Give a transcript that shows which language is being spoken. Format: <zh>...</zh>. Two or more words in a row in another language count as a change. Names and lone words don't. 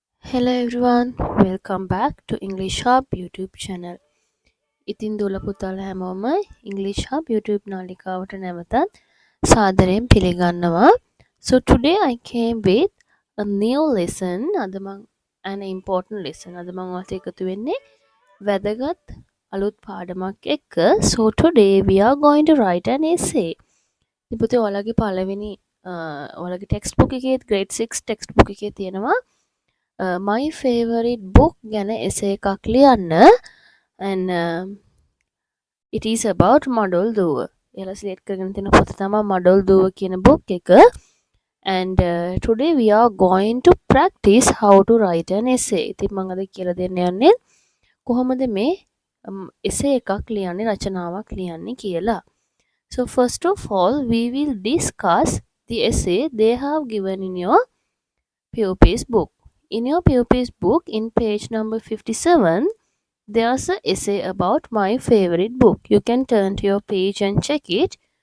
<en>Hello everyone, welcome back to English Hub YouTube channel.</en> <si>ඉතින් දුල පුතාලා හැමෝම English Hub YouTube නාලිකාවට නැවතත් සාදරයෙන් පිළිගන්නවා.</si> <en>So today I came with a new lesson.</en> <si>අද මම</si> <en>an important lesson.</en> <si>අද මම ඔයාලට එකතු වෙන්නේ වැදගත් අලුත් පාඩමක් එක්ක.</si> <en>So today we are going to write an essay.</en> <si>ඉතින් පුතේ ඔයාලගේ පළවෙනි ඔයාලගේ</si> <en>text book</en> <si>එකේ</si> <en>grade 6 text book</en> <si>එකේ තියෙනවා</si> <en>my favorite book</en> <si>ගැන essay එකක් ලියන්න</si> <en>and it is about</en> <si>මඩොල් දුව. එයාලා select කරගෙන තියෙන පොත තමයි මඩොල් දුව කියන book එක.</si> <en>And today we are going to practice how to write an essay.</en> <si>ඉතින් මම අද කියලා දෙන්න යන්නේ කොහොමද මේ essay එකක් ලියන්නේ රචනාවක් ලියන්නේ කියලා.</si> <en>So first of all we will discuss the essay they have given in your pupils book. In your pupils book, in page number 57, there's an essay about my favorite book. You can turn to your page and check it.</en>